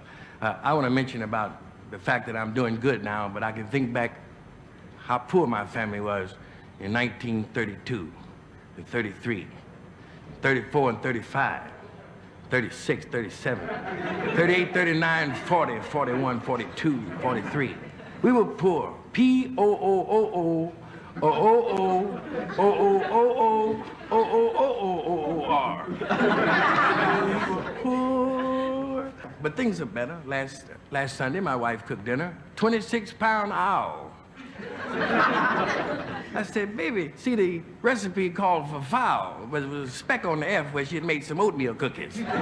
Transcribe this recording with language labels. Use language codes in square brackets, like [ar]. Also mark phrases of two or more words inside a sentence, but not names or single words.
[en] I want to mention about the fact that I'm doing good now, but I can think back how poor my family was in 1932, and 33, 34 and 35, 36, 37, 38, 39, 40, 41, 42, 43. We were poor. P-O-O-O-O, O-O-O, O-O-O-O, O-O-O-O-O-O-R. Poor. But things are better. Last Sunday, my wife cooked dinner, 26-pound owl. I said, "Baby, see, the recipe called for fowl, but it was a speck on the F where she had made some oatmeal cookies."